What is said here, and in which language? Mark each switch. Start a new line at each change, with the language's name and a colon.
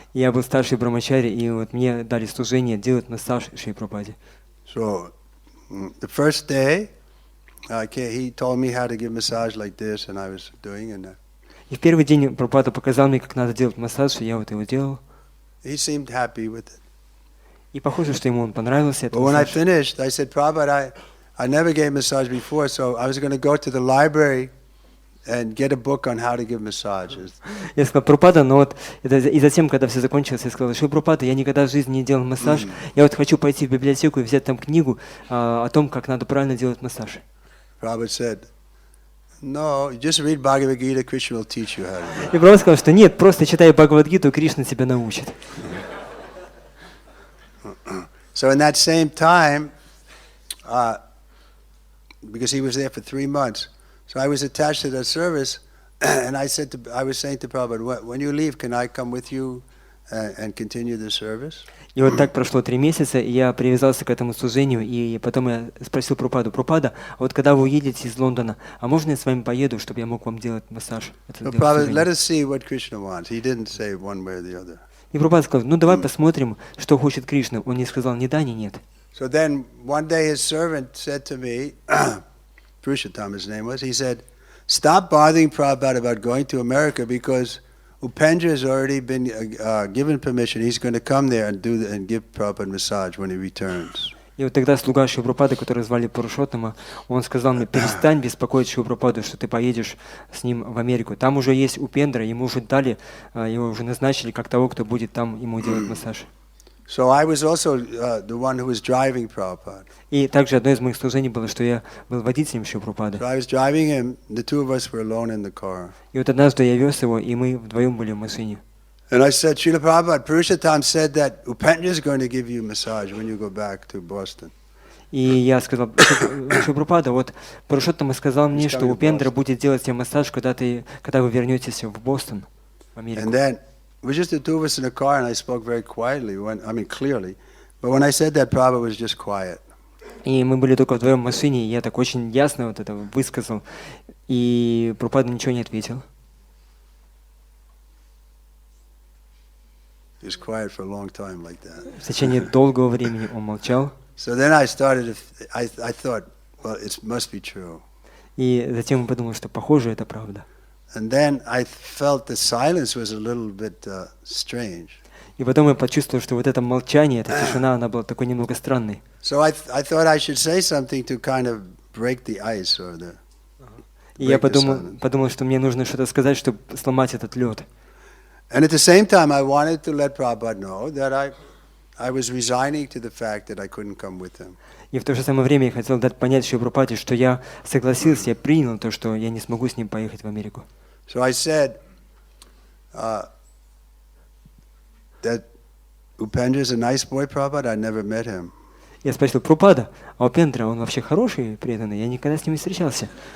Russian: Я был старший брамачари, и вот мне дали служение делать массаж Шри Прабхупаде.
English: So the first day, he told me how to give massage like this, and I was doing it.
Russian: И в первый день Прабхупада показал мне, как надо делать массаж, и я вот его делал.
English: He seemed happy with it.
Russian: И похоже, что ему он понравился этот
English: But when I
Russian: массаж.
English: finished, I said, Prabhupada, I never gave massage before, so I was going to go to the library and get a book on how to give massages.
Russian: Я сказал, Прабхупада, и затем, когда все закончилось, я сказал, что Прабхупада, я никогда в жизни не делал массаж, я вот хочу пойти в библиотеку и взять там книгу о том, как надо правильно делать массаж.
English: Prabhupada said, no, just read Bhagavad Gita, Krishna will teach you how to do it.
Russian: И Прабхупада сказал, что нет, просто читай Бхагавад-гиту, Кришна тебя научит.
English: So in that same time, because he was there for 3 months, so I was attached to that service, and I was saying to Prabhupada, when you leave, can I come with you and continue the service?
Russian: И вот так прошло 3 месяца, и я привязался к этому служению, и потом я спросил Прабхупаду, Прабхупада, а вот когда вы уедете из Лондона, а можно я с вами поеду, чтобы я мог вам делать массаж?
English: So Prabhupada, let us see what Krishna wants. He didn't say one way or the other.
Russian: И Прабхупада сказал, давай посмотрим, что хочет Кришна. Он не сказал ни да, ни нет.
English: So then one day his servant said to me, Purushottam his name was, he said, stop bothering Prabhupada about going to America because Upendra has already been given permission. He's going to come there and give Prabhupada massage when he returns.
Russian: И вот тогда слуга Шри Прабхупады, который звали Пурушоттама, он сказал мне, перестань беспокоить Шри Прабхупаду, что ты поедешь с ним в Америку. Там уже есть Упендра, ему уже дали, его уже назначили как того, кто будет там ему делать массаж.
English: So I was also the one who was driving Prabhupada.
Russian: И также одно из моих служений было, что я был водителем Шри Прабхупады.
English: So I was driving him. The two of us were alone in the car.
Russian: И вот однажды я вез его, и мы вдвоем были в машине.
English: And I said, Srila Prabhupada, Purushottam said that Upendra is going to give you massage when you go back to Boston.
Russian: И я сказал, Шри Прабхупада, вот Пурушоттама сказал мне, что Упендра будет делать тебе массаж, когда вы вернетесь в Бостон, в Америку.
English: And then it was just the two of us in the car, and I spoke very quietly, clearly. But when I said that, Prabhupada was just quiet.
Russian: И мы были только вдвоем в машине, и я так очень ясно вот это высказал, и Прабхупада ничего не ответил.
English: He was quiet for a long time like that.
Russian: В течение долгого времени он молчал.
English: So then I thought, well, it must be true.
Russian: И затем я подумал, что похоже, это правда.
English: And then I felt the silence was a little bit strange.
Russian: И потом я почувствовал, что вот это молчание, эта тишина, она была такой немного странной.
English: So I thought I should say something to kind of break the ice or
Russian: И я подумал, что мне нужно что-то сказать, чтобы сломать этот лед.
English: And at the same time, I wanted to let Prabhupada know that I was resigning to the fact that I couldn't come with him.
Russian: И в то же самое время я хотел дать понять Шриле Прабхупаде, что я согласился, я принял то, что я не смогу с ним поехать в Америку.
English: So I said that Upendra is a nice boy, Prabhupada. I never met him.
Russian: Я спросил: Прабхупада, а Упендра, он вообще хороший и преданный? Я никогда с ним не встречался.